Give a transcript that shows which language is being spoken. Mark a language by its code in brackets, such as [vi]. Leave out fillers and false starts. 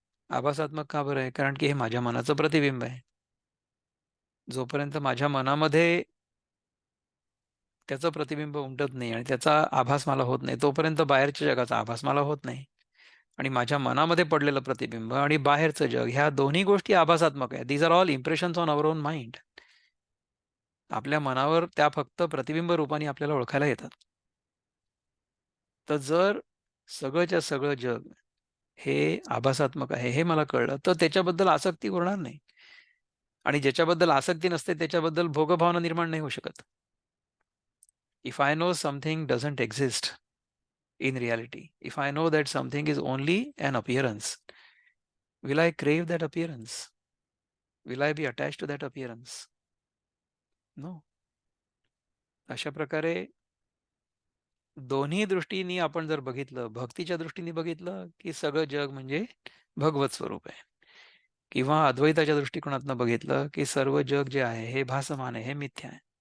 [mr] आभासात्मक का बरं आहे? कारण की हे माझ्या मनाचं प्रतिबिंब आहे. जोपर्यंत माझ्या मनामध्ये त्याचं प्रतिबिंब उमटत नाही आणि त्याचा आभास मला होत नाही, तोपर्यंत बाहेरच्या जगाचा आभास मला होत नाही. आणि माझ्या मनामध्ये पडलेलं प्रतिबिंब आणि बाहेरचं जग ह्या दोन्ही गोष्टी आभासात्मक आहेत. [en] These are all impressions on our own mind. [mr] आपल्या मनावर त्या फक्त प्रतिबिंब रूपाने आपल्याला ओळखायला येतात. तर जर सगळंच्या सगळं जग हे आभासात्मक आहे हे मला कळलं, तर त्याच्याबद्दल आसक्ती उरणार नाही. आणि ज्याच्याबद्दल आसक्ती नसते त्याच्याबद्दल भोगभावना निर्माण नाही होऊ शकत. [en] If I know something doesn't exist in reality, if I know that something is only an appearance, will I crave that appearance? Will I be attached to that appearance? No. [mr] अशा प्रकारे दोन्ही दृष्टींनी आपण जर बघितलं, भक्तीच्या दृष्टीने बघितलं, की सगळं जग म्हणजे भगवत स्वरूप आहे. किंवा अद्वैताच्या दृष्टिकोनातनं बघितलं, की सर्व जग जे आहे हे भासमान आहे, हे मिथ्या आहे.